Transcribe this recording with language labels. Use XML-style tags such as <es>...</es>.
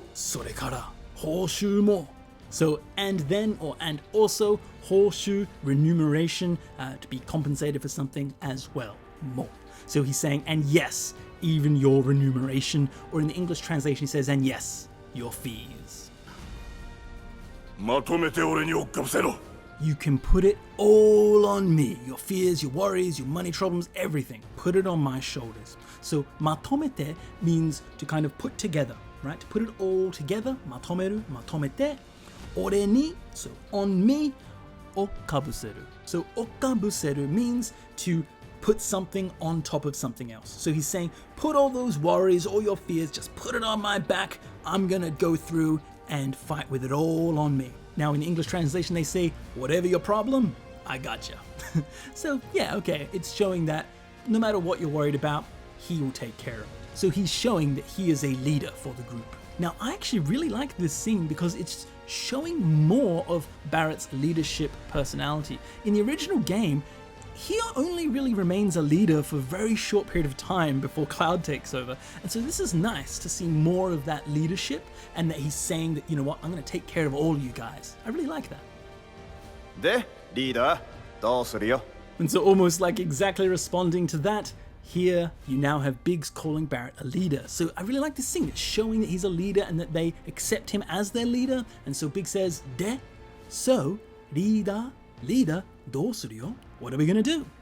<ja>それから報酬も.</ja> <en>So, and then or and also, 報酬, remuneration, to be compensated for something as well, mo. So he's saying, and yes, even your remuneration, or in the English translation he says, and yes, your fees.</en> <ja>まとめて俺に追っかぶせろ。</ja> <en>You can put it all on me. Your fears, your worries, your money problems, everything. Put it on my shoulders. So, matomete means to kind of put together, right? To put it all together.</en> <ja>Matomeru, matomete. Ore ni,</ja> <en>so on me. Okabuseru. So, okabuseru means to put something on top of something else. So he's saying, put all those worries, all your fears, just put it on my back. I'm gonna go through and fight with it all on me. Now in the English translation they say, whatever your problem, I gotcha. So yeah, okay, it's showing that no matter what you're worried about, he will take care of it. So he's showing that he is a leader for the group. Now I actually really like this scene because it's showing more of Barrett's leadership personality. In the original game, he only really remains a leader for a very short period of time before Cloud takes over. And so this is nice to see more of that leadership and that he's saying that, you know what, I'm going to take care of all you guys. I really like that.</en> <ja>で、リーダー、どうするよ?</ja> <en>And so almost like exactly responding to that, here you now have Biggs calling Barrett a leader. So I really like this scene. It's showing that he's a leader and that they accept him as their leader. And so Biggs says, de, so, leader,</en> <ja>どうするよ?</ja> <en>What are we gonna do?</en>